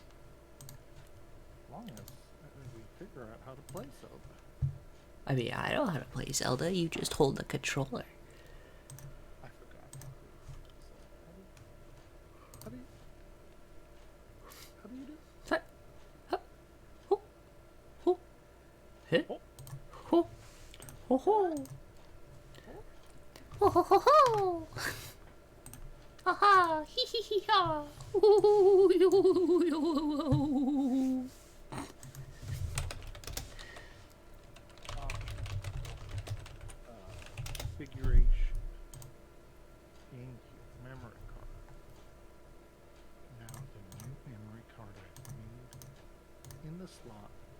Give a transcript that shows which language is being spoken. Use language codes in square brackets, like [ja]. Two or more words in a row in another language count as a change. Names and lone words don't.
[en] As long as we figure out how to play Zelda. I mean, I know how to play Zelda. You just hold the controller. I forgot. How do you do? Hut, hut, ho, ho, hit, Oh, ho, ho, ho, ho, ho, ho, ho. Ha ha, hee hee hee ha. configuration. GameCube memory card. Now the new memory card I've made in the slot.